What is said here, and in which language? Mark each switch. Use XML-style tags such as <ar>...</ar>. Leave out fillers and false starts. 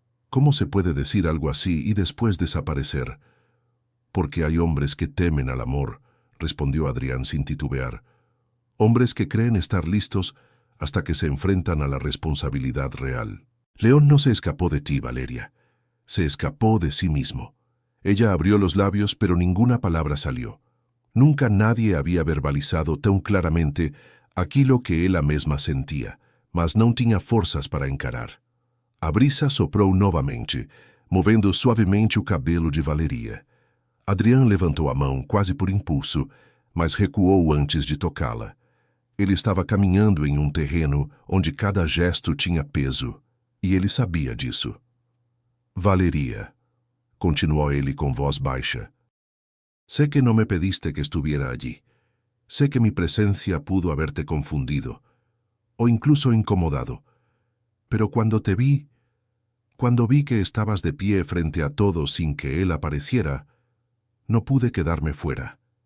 <es>¿Cómo se puede decir algo así y después desaparecer? Porque hay hombres que temen al amor, respondió Adrián sin titubear. Hombres que creen estar listos hasta que se enfrentan a la responsabilidad real. León no se escapó de ti, Valeria. Se escapó de sí mismo. Ella abrió los labios, pero ninguna palabra salió. Nunca nadie había verbalizado</es> <pt>tão claramente aquilo que ela mesma sentia, mas não tinha forças para encarar. A brisa soprou novamente, movendo suavemente o cabelo de Valeria. Adrián levantou a mão quase por impulso, mas recuou antes de tocá-la. Ele estava caminhando em um terreno onde cada gesto tinha peso, e ele sabia disso. Valeria, continuou ele com voz baixa.</pt> <es>Sé que no me pediste que estuviera allí. Sé que mi presencia pudo haberte confundido, o incluso incomodado. Pero cuando vi que estabas de pie frente a todos sin que él apareciera, no pude quedarme fuera.</es>